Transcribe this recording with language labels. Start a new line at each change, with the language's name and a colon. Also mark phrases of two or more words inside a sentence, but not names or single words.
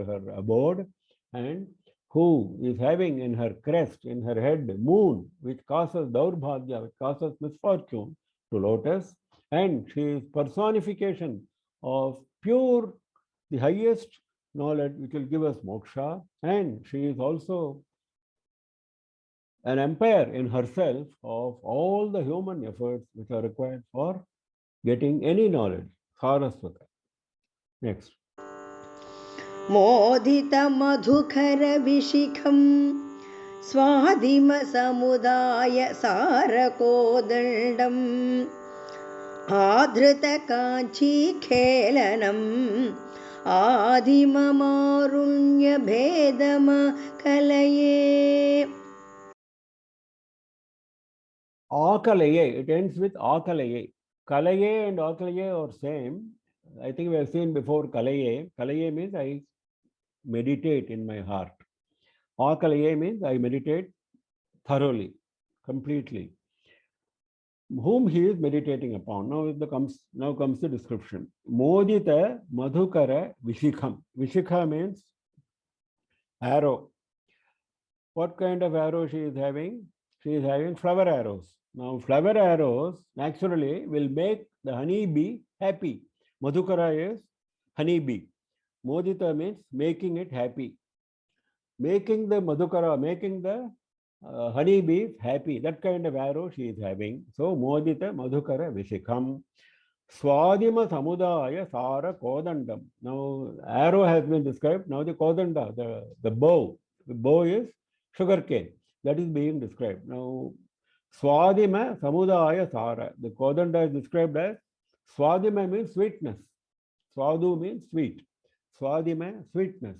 English: her abode and who is having in her crest, in her head, moon, which causes Daurbhagya, which causes misfortune to lotus, and she is personification of pure, the highest knowledge which will give us moksha, and she is also an empire in herself of all the human efforts which are required for getting any knowledge. Saraswata. Next.
Sanskrit: मोदित मधुकर विशिकम् स्वादिम समुदय सारकोदण्डम् आध्रित काञ्ची खेलनम् आदिमामरुण्य भेदम कलये.
English: Akalaye, it ends with Akalaye. Kalaye and Akalaye are same. I think we have seen before Kalaye. Kalaye means I meditate in my heart. Akalaye means I meditate thoroughly, completely. Whom he is meditating upon. Now comes the description.
Sanskrit: मोदित मधुकर विशिखम्.
English: Vishikha means arrow. What kind of arrow she is having? She is having flower arrows. Now flower arrows naturally will make the honey bee happy. Madhukara is honey bee. Modita means making it happy. Making the madhukara, making the honey bee happy. That kind of arrow she is having.
Sanskrit: So मोदित मधुकर विशिखम्. स्वादिम समुदय सार कोदण्डम्.
English: Now arrow has been described. Now the kodanda, the bow. The bow is sugarcane. That is being described.
Sanskrit: Now स्वादिम समुदय सार.
English: The kodanda is described as Swadima means sweetness. Swadu means sweet. Swadima, sweetness.